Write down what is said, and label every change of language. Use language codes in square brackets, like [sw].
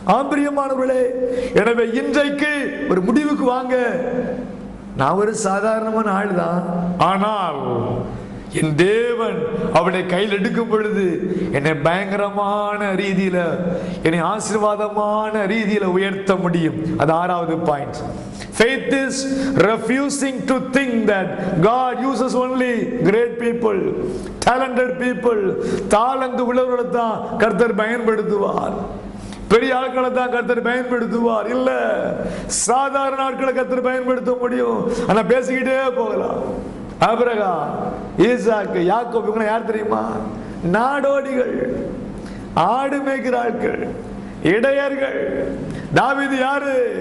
[ta] பிரியமானவர்களே, எனவே இன்றைக்கு ஒரு முடிவுக்கு வாங்க. நான் ஒரு சாதாரணமான ஆள் தான், ஆனால் என் தேவன் அவனை கையில் எடுக்கும் பொழுது என்னை பயங்கரமான ரீதியில, என்னை ஆசீர்வாதமான ரீதியில உயர்த்த முடியும். அது 6வது point. [en] Faith is refusing to think that God uses only great people, talented people. [ta] தாளந்து உள்ளவர்களை தான் கர்த்தர் பயன்படுத்துவார். பெரிய ஆட்களை தான் கர்த்தர் பயன்படுத்துவார். இல்ல, சாதாரண ஆட்களை கர்த்தர் பயன்படுத்த முடியும். ஆனா பேசிக்கிட்டே போகலாம். ஆபிரகாம், ஈசாக்கு, யாக்கோபு, இவங்க யார் தெரியுமா? நாடோடிகள், ஆடு மேய்க்கிற ஆட்கள், இடையர்கள். தாவீது யாரு?